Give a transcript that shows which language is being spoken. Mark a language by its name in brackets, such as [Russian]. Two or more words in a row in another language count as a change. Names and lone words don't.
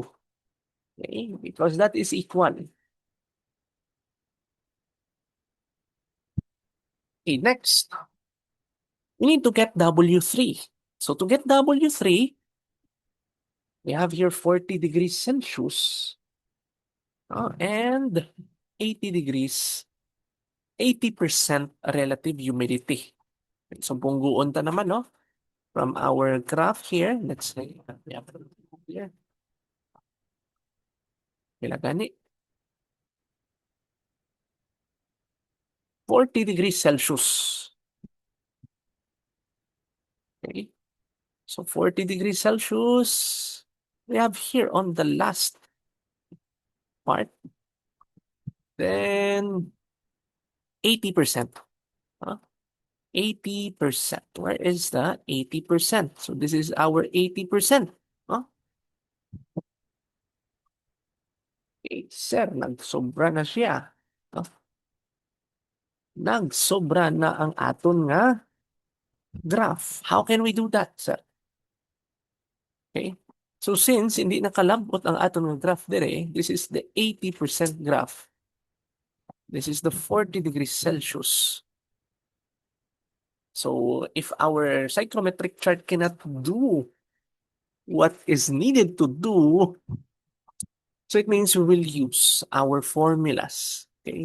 [English] Okay, because that is equal. Okay, next, we need to get W3. So to get W3, we have here 40 degrees Celsius and 80 degrees, 80% relative humidity. [Hiligaynon] So bungguon ta naman, no? [English] From our graph here, let's say, here. [Hiligaynon] Kila gani? 40 degrees Celsius. [English] Okay. So 40 degrees Celsius, we have here on the last part, then 80%. 80%. Where is the 80%? So this is our 80%. [Hiligaynon] Okay, sir, nagsobra na siya. Nagsobra na ang aton nga graph. [English] How can we do that, sir? Okay. [Hiligaynon] So since hindi nakalambot ang aton nga graph dire, [English] this is the 80% graph. This is the 40 degrees Celsius. So if our psychrometric chart cannot do what is needed to do, so it means we will use our formulas.